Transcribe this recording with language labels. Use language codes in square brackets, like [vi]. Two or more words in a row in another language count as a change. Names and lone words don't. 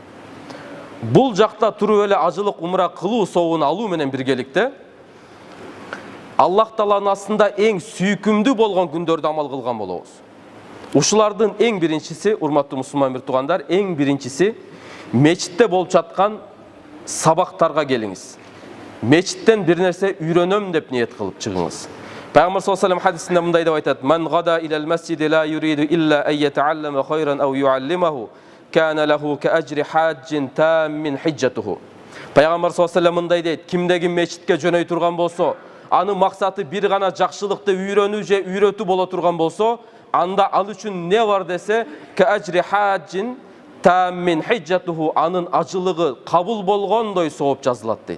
[ky] Бул жакта туруп эле ажылык умра кылуу сообун алуу менен биргеликте Аллах Тааланын астында эң сүйкүмдүү болгон күндөрдө амал кылган болобуз. Ушулардын эң биринчиси, урматтуу мусулман бир туугандар, эң биринчиси мечитте болуп жаткан сабактарга келиңиз. Мечиттен бир нерсе үйрөнөм деп ниет кылып чыгыңыз. Пайгамбар [ar] صلى الله عليه وسلم [ky] хадисинде мындай деп айтат: [ar] "من غدا إلى المسجد لا يريد إلا أن يتعلم خيرا أو يعلمه كان له كأجر حاج تاما حجته." [ky] Пайгамбар [ar] صلى الله عليه وسلم [ky] мындай дейт: Кимде ким мечитке жөнөй турган болсо, анын максаты бир гана жакшылыкты үйрөнүү же үйрөтүү боло турган болсо, анда ал үчүн не бар десе, [ar] كأجر حاج تاما حجته, [ky] анын ажылыгы кабыл болгондой сооп жазылат дейт.